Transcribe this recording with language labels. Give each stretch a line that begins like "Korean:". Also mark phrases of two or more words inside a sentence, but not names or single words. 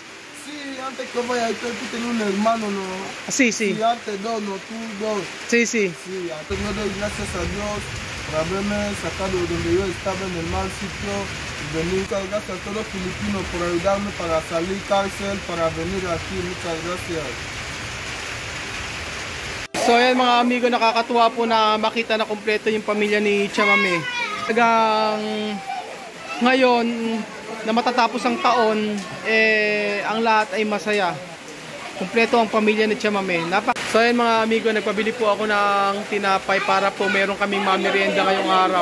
Spanish: Sí, antes que vaya, tú tenías un hermano, ¿no? Sí, sí. Sí, antes dos, no, tú dos. Sí, sí. Sí, antes me doy gracias a Dios por haberme sacado de donde yo estaba en el mal sitio y venir. Muchas gracias a todos los filipinos por ayudarme para salir cárcel, para venir aquí. Muchas gracias.
Filipino: So ayan mga amigo, nakakatuwa po na makita na kumpleto yung pamilya ni Tia Mami. Talagang ngayon na matatapos ang taon, ang lahat ay masaya. Kumpleto ang pamilya ni Tia Mami. So ayan mga amigo, nagpabili po ako ng tinapay para po meron kaming mamerienda ngayong araw.